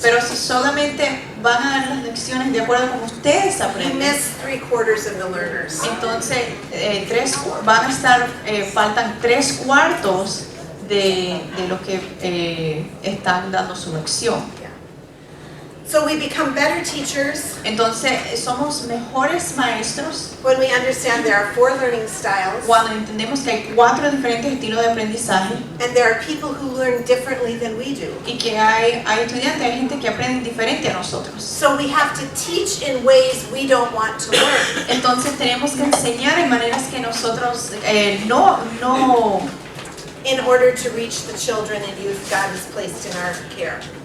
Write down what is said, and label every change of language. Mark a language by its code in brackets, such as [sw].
[es] Pero si solamente van a dar las lecciones de acuerdo como ustedes [en] you [es] aprenden, [en] miss 3/4 of the learners. [es] entonces van a estar, faltan 3/4 de los que están dando su lección. [en] So we become better teachers [es] Entonces somos mejores maestros [en] when we understand there are 4 learning styles [es] cuando entendemos que hay 4 diferentes estilos de aprendizaje [en] and there are people who learn differently than we do. [es] y que hay estudiantes, hay gente que aprende diferente a nosotros. [en] So we have to teach in ways we don't want to learn. [es] Entonces tenemos que enseñar en maneras que nosotros no [en] In order to reach the children and youth God has placed in our care.